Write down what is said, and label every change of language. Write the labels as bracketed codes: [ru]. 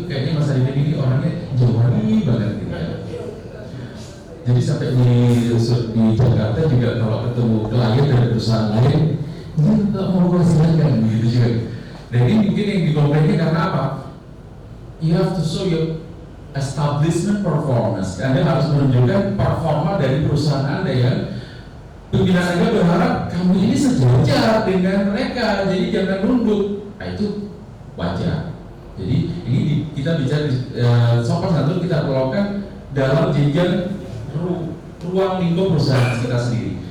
[id] Kayaknya Mas Arifin ini orangnya jawari banget gitu ya. Jadi sampai di Jakarta juga kalau ketemu klien dari perusahaan lain, dia nggak mau silakan gitu juga. Dan ini mungkin yang dikomplainnya karena apa? [en] You have to show your establishment performance. [id] Anda harus menunjukkan performa dari perusahaan Anda yang pimpinan Anda berharap kamu ini sejajar dengan mereka, jadi jangan nunduk. Nah itu wajar. Jadi ini kita bicara sopan santun kita perlukan dalam jenjang ruang lingkup perusahaan kita sendiri.